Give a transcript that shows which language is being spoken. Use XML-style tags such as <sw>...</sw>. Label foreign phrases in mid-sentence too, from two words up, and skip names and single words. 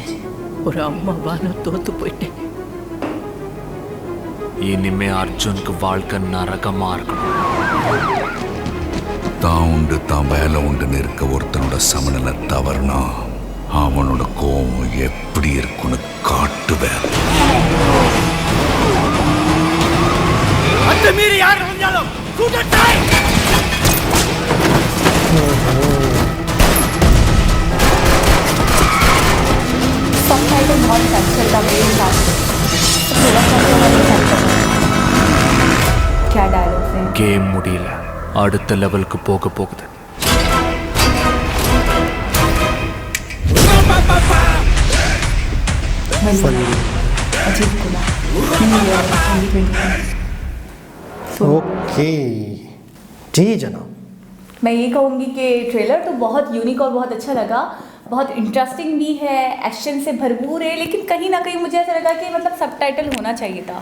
<ta>ஒரு அம்மாவா நான் தோத்து போயிட்டேன். இனிமே அர்ஜுனுக்கு வாழ்க்கை நரகமா இருக்கணும். தான் உண்டு தான் வேலை உண்டுன்னு இருக்க ஒருத்தனோட சமநிலை தவறுனா அவனோட கோபம் எப்படி இருக்குன்னு காட்டுவேன்.</ta> <hi>सबटाइटल बहुत अच्छा था मेरे साथ। क्या डायलॉग्स हैं?</hi> <ta>கேம் முடியல, அடுத்த லெவலுக்கு போக போகுது.</ta> <hi>अजीत कुमार ओके जी जनाब। मैं ये कहूँगी कि ट्रेलर तो बहुत यूनिक और बहुत अच्छा लगा, बहुत इंटरेस्टिंग भी है, एक्शन से भरपूर है, लेकिन कहीं ना कहीं मुझे ऐसा लगा कि मतलब सबटाइटल होना चाहिए था।</hi>